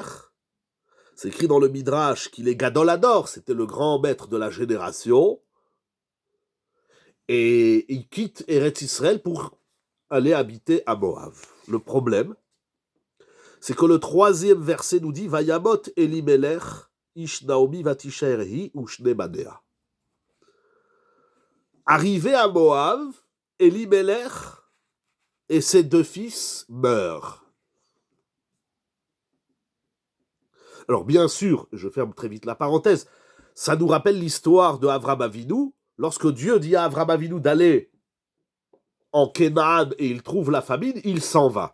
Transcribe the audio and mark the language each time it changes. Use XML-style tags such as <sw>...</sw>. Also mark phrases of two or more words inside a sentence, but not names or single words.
<fr>C'est écrit dans le Midrash qu'il est</fr> <he>גדול הדור,</he> <fr>c'était le grand maître de la génération, et il quitte</fr> <he>ארץ ישראל</he> <fr>pour aller habiter à Moab. Le problème, c'est que le 3e verset nous dit</fr> <he>וימת אלימלך איש נעמי ותשאר היא ושני בניה.</he> <fr>Arrivé à Moab, Elimelech et ses 2 fils meurent. Alors bien sûr, je ferme très vite la parenthèse, ça nous rappelle l'histoire de</fr> <he>אברם אבינו,</he> <fr>lorsque Dieu dit à</fr> <he>אברם אבינו</he> <fr>d'aller en Canaan et il trouve la famine, il s'en va.</fr>